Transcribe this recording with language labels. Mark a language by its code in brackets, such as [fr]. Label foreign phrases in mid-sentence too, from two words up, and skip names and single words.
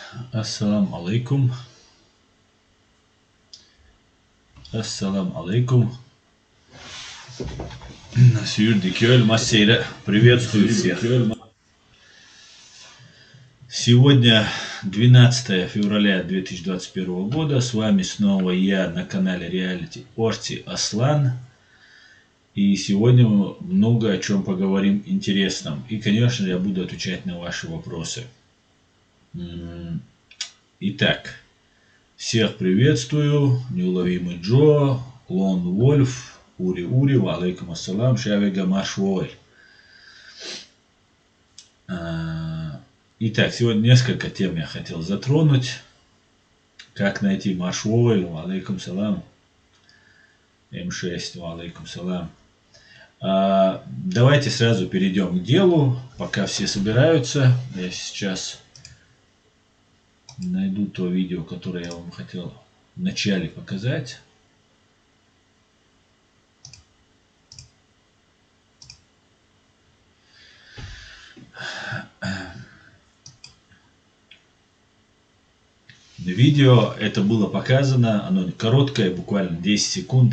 [ar] السلام عليكم. السلام عليكم. [ru] Сюрдикёль Массейра. Приветствую всех. Сегодня 12 февраля 2021 года. С вами снова я на канале Reality Орти Аслан. И сегодня мы много о чем поговорим интересном. И, конечно, я буду отвечать на ваши вопросы. Итак, всех приветствую. Неуловимый Джо, Лон Вольф, Ури, [ar] وعليكم السلام, [ru] Шавега Машвой. Итак, сегодня несколько тем я хотел затронуть. Как найти Машвой, [ar] وعليكم السلام. [ru] М6, [ar] وعليكم السلام. [ru] Давайте сразу перейдем к делу, пока все собираются. Я сейчас найду то видео, которое я вам хотел в начале показать. Видео это было показано, оно короткое, буквально 10 секунд.